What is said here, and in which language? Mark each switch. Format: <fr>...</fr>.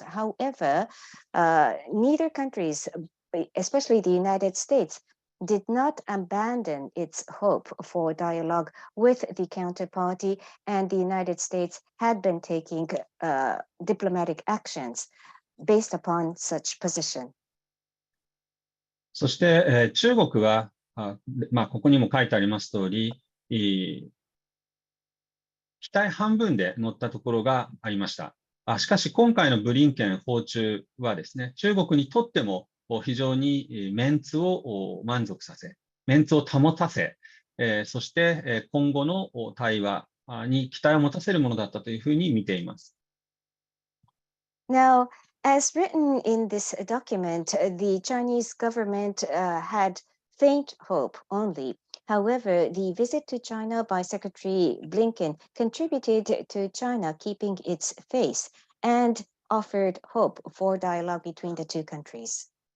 <en>However, neither countries, especially the United States, did not abandon its hope for dialogue with the counterparty, and the United States had been taking diplomatic actions based upon such position.</en> <ja>そして、中国は、ここにも書いてあります通り、期待半分で乗ったところがありました。しかし今回のブリンケン訪中はですね、中国にとっても非常にメンツを満足させ、メンツを保たせ、そして今後の対話に期待を持たせるものだったというふうに見ています。</ja> <en>Now, as written in this document, the Chinese government had faint hope only. However, the visit to China by Secretary Blinken contributed to China keeping its face and offered hope for dialogue between the two countries.</en>